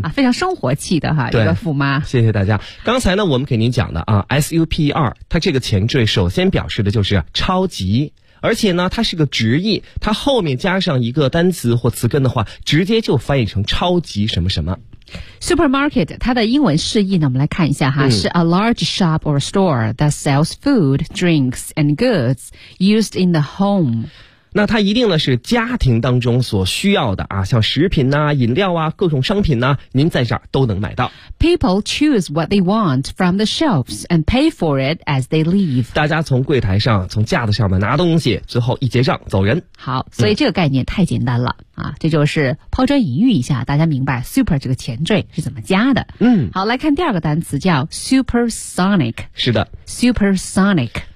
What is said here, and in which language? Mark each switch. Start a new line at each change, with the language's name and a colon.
Chinese: 啊，非常生活气的哈，一个富妈。谢谢大家。刚才呢我们给您讲的啊 super， 它这个前缀首先表示的就是超级，而且呢它是个直译，它后面加上一个单词或词根的话直接就翻译成超级什么什么。
English: Supermarket
Chinese: 它的英文释义呢我们来看一下哈、嗯、是
English: a large shop or store that sells food, drinks and goods used in the home。
Chinese: 那它一定呢是家庭当中所需要的啊，像食品啊饮料啊各种商品啊您在这儿都能买到。
English: People choose what they want from the shelves and pay for it as they leave。
Chinese: 大家从柜台上从架子上面拿东西，最后一结账走人。好，所以这个概念太简单了、嗯、啊，这就是抛砖引玉一下，大家明白 super 这个前缀是怎么加的。嗯，好，来看第二个单词叫 supersonic。是的
English: ，supersonic。